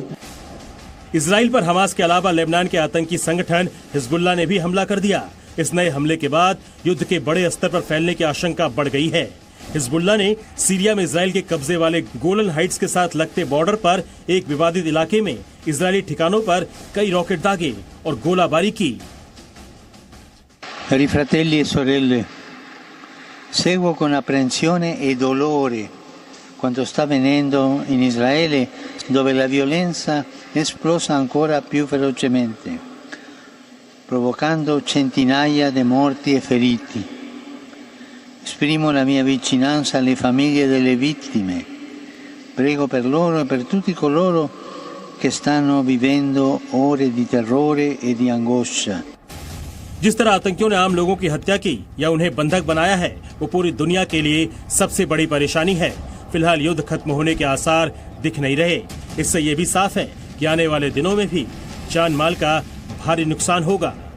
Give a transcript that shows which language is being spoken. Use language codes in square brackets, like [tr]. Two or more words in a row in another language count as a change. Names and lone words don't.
[hi] इजराइल पर हमास के अलावा लेबनान के आतंकी संगठन हिजबुल्लाह ने भी हमला कर दिया। इस नए हमले के बाद युद्ध के बड़े स्तर पर फैलने की आशंका बढ़ गई है। हिजबुल्लाह ने सीरिया में इजराइल के कब्जे वाले गोलन हाइट्स के साथ लगते बॉर्डर पर एक विवादित इलाके में इजरायली ठिकानों पर कई रॉकेट दागे और गोलाबारी की। [it] Cari fratelli e sorelle, seguo con apprensione e dolore quanto sta avvenendo in Israele, dove la violenza è esplosa ancora più velocemente, provocando centinaia di morti e feriti. Esprimo la mia vicinanza alle famiglie delle vittime. Prego per loro e per tutti coloro che stanno vivendo ore di terrore e di angoscia. [hi] जिस तरह आतंकियों ने आम लोगों की हत्या की या उन्हें बंधक बनाया है, वो पूरी दुनिया के लिए सबसे बड़ी परेशानी है। फिलहाल युद्ध खत्म होने के आसार दिख नहीं रहे। इससे ये भी साफ है कि आने वाले दिनों में भी जान माल का भारी नुकसान होगा।